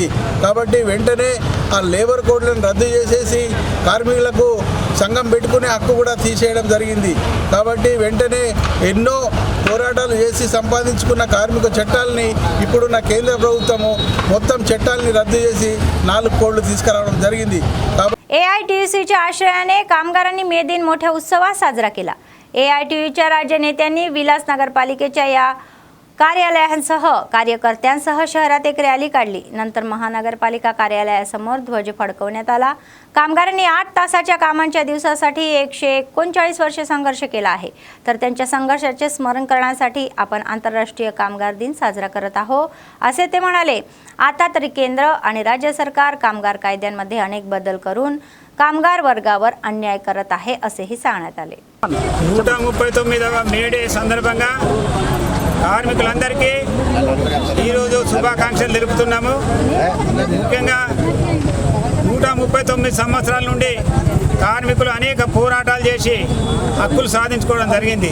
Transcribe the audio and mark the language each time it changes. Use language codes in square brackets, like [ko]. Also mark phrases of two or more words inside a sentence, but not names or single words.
[te] కాబట్టి వెంటనే ఆ లేబర్ కోడ్లను రద్దు చేసేసి కార్మికులకు సంఘం పెట్టుకునే హక్కు కూడా తీసేయడం జరిగింది। కాబట్టి వెంటనే ఎన్నో పోరాటాలు చేసి సంపాదించుకున్న కార్మిక చట్టాలని ఇప్పుడున్న కేంద్ర ప్రభుత్వము మొత్తం చట్టాలని रद्द చేసి 4 కోడ్లు తీసుకురావడం జరిగింది। [mr] एआयटीयूसीच्या आश्रयाने कामगारांनी मे दिन मोठ्या उत्सवात साजरा केला। एआयटीयूच्या राज्य नेत्यांनी विलास नगरपालिकेच्या या कार्यालयांसह कार्यकर्त्यांसह शहरात एक रॅली काढली। नंतर महानगरपालिका कार्यालयासमोर ध्वज फडकवण्यात आला। कामगारांनी 8 तासाच्या कामांच्या दिवसासाठी 139 वर्षे संघर्ष केला आहे, तर त्यांच्या संघर्षाचे स्मरण करण्यासाठी आपण आंतरराष्ट्रीय कामगार दिन साजरा करत आहोत, असे ते म्हणाले। आता तरी केंद्र आणि राज्य सरकार कामगार कायद्यांमध्ये अनेक बदल करून कामगार वर्गावर अन्याय करत आहे, असेही सांगण्यात आले। [te] 139వ మేడే సందర్భంగా కార్మికులందరికీ ఈరోజు శుభాకాంక్షలు తెలుపుతున్నాము। ముఖ్యంగా 139 సంవత్సరాల నుండి కార్మికులు అనేక పోరాటాలు చేసి హక్కులు సాధించుకోవడం జరిగింది।